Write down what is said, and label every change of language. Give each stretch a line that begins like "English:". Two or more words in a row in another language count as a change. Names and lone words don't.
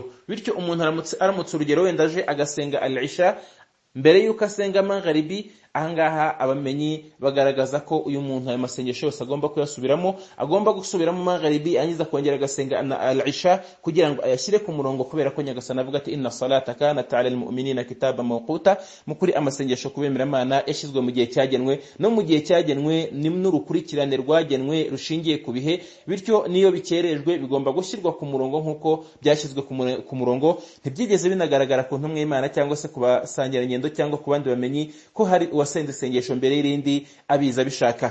Kinyarwanda: Bityo umuntu aramutse urugero wenda aje agasenga al-isha mbere yuko asenga magharibi, ahangaha abamenyi bagaragaza ko uyu muntu ayo masengesho yose agomba kuyasubiramo, agomba gusubiramo magharibi, anyiza kongera agasenga al-isha kugira ngo ayashyire ku murongo, kubera ko nyagasana avuga ati
Arabic: إن الصلاة كانت على المؤمنين كتابا موقوتا,
Kinyarwanda: mukuri amasengesho kubemera Imana yashyizwe mu gihe cyagenwe, no mu gihe cyagenwe ni n'urukurikirane rwagenwe rushingiye ku bihe, bityo niyo bikerejwe bigomba gushyirwa ku murongo nk'uko byashyizwe ku murongo. Ntibyigeze binagaragara ku ntumwe y'Imana cyangwa se ku basangirangendo cyangwa ku bandi bamenyi ko hari uwasenze isengesho mbere y'irindi abiza bishaka.